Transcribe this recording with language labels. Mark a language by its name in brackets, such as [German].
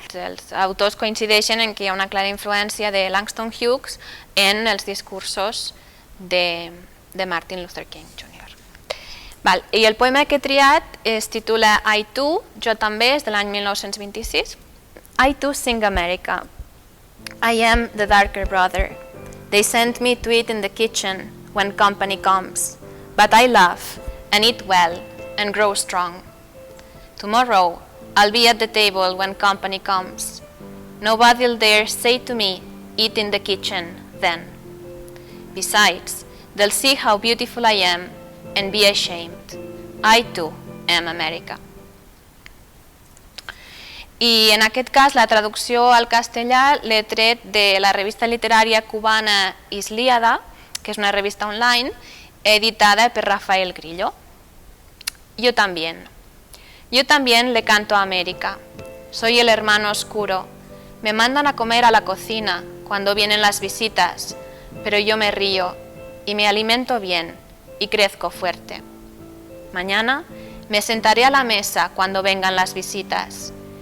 [Catalan] Els autors coincideixen en que hi ha una clara influència de Langston Hughes en els discursos de Martin Luther King Jr. I el poema que he triat es titula I Too, jo també, és de l'any 1926. [English] I too sing America. I am the darker brother. They send me to eat in the kitchen when company comes, but I laugh and eat well and grow strong. Tomorrow I'll be at the table when company comes. Nobody'll dare say to me, eat in the kitchen then. Besides, they'll see how beautiful I am and be ashamed. I too am America. [Catalan] I en aquest cas la traducció al castellà l'he tret de la revista literària cubana Islíada, que és una revista online, editada per Rafael Grillo. [Spanish] Yo también le canto a América. Soy el hermano oscuro. Me mandan a comer a la cocina cuando vienen las visitas, pero yo me río y me alimento bien y crezco fuerte. Mañana me sentaré a la mesa cuando vengan las visitas.